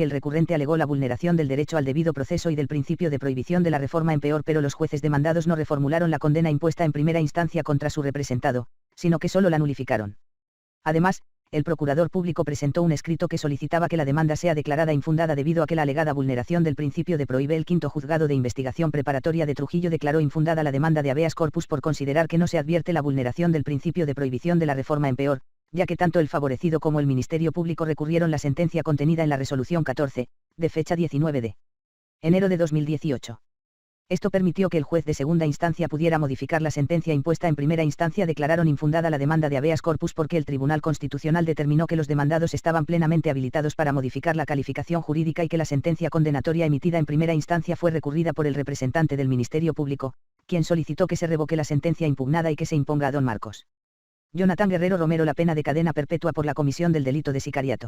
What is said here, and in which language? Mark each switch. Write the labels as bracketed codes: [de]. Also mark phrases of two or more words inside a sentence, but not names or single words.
[es] el recurrente alegó la vulneración del derecho al debido proceso y del principio de prohibición de la reforma en peor, pero los jueces demandados no reformularon la condena impuesta en primera instancia contra su representado, sino que solo la nulificaron. Además, el procurador público presentó un escrito que solicitaba que la demanda sea declarada infundada debido a que la alegada vulneración del principio de prohíbe. El quinto juzgado de investigación preparatoria de Trujillo declaró infundada la demanda de [la] habeas corpus [es] por considerar que no se advierte la vulneración del principio de prohibición de la reforma en peor, ya que tanto el favorecido como el Ministerio Público recurrieron la sentencia contenida en la resolución 14, de fecha 19 de enero de 2018. Esto permitió que el juez de segunda instancia pudiera modificar la sentencia impuesta en primera instancia. Declararon infundada la demanda de [la] habeas corpus [es] porque el Tribunal Constitucional determinó que los demandados estaban plenamente habilitados para modificar la calificación jurídica y que la sentencia condenatoria emitida en primera instancia fue recurrida por el representante del Ministerio Público, quien solicitó que se revoque la sentencia impugnada y que se imponga a don Marcos Jonathan Guerrero Romero la pena de cadena perpetua por la comisión del delito de sicariato.